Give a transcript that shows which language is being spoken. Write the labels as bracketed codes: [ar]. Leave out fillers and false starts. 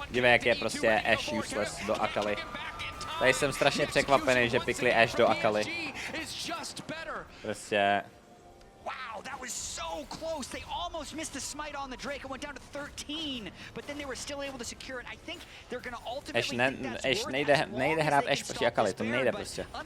[cs] Dívej, jak je prostě Ashe useless do Akali. Tady jsem strašně překvapený, že pikli Ashe do Akali. Prostě... [en] Wow, that was so close. They almost missed the smite on the Drake. It went down to 13, but then they were still able to secure it. I think they're going to ultimately [cs] nejde hrát Ashe proti Akali, to nejde prostě.